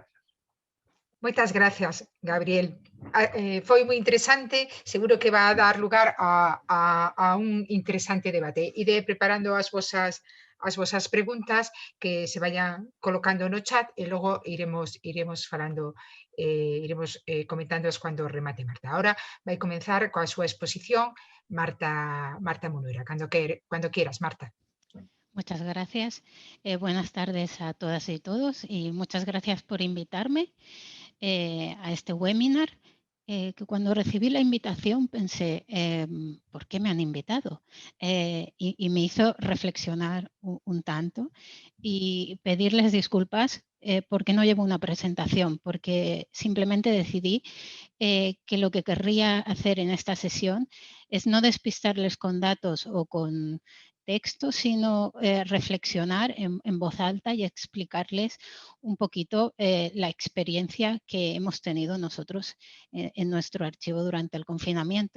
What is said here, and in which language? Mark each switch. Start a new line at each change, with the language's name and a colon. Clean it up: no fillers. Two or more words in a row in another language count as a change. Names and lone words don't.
Galician: Moitas gracias, Gabriel. Foi moi interesante,
Spanish: seguro que va a dar lugar a un interesante debate.
Galician: Ide preparando as vosas preguntas
Spanish: que se vayan colocando
Galician: no chat e logo iremos falando, iremos comentándoas cando remate Marta. Ahora vai comenzar coa súa exposición Marta Monuera. Cando quieras, Marta.
Spanish: Muchas gracias. Buenas tardes a todas y todos y muchas gracias por invitarme a este webinar, que cuando recibí la invitación pensé, ¿por qué me han invitado? Y me hizo reflexionar un tanto y pedirles disculpas porque no llevo una presentación, porque simplemente decidí que lo que querría hacer en esta sesión es no despistarles con datos o con texto, sino reflexionar en voz alta y explicarles un poquito la experiencia que hemos tenido nosotros en nuestro archivo durante el confinamiento.